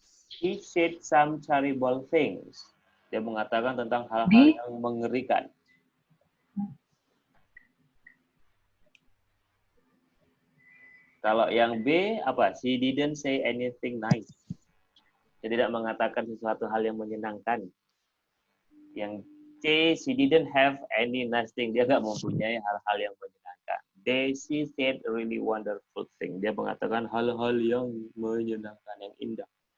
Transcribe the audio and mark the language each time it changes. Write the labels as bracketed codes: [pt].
[en] He said some terrible things. [id] Dia mengatakan tentang hal-hal B? yang mengerikan. Kalau yang B apa? [en] She didn't say anything nice. [id] Dia tidak mengatakan sesuatu hal yang menyenangkan. Yang C, [en] she didn't have any nice thing. [id] Dia nggak mempunyai hal-hal yang menyenangkan. [en] D, she said really wonderful thing. [id] Dia mengatakan hal-hal yang menyenangkan, yang indah.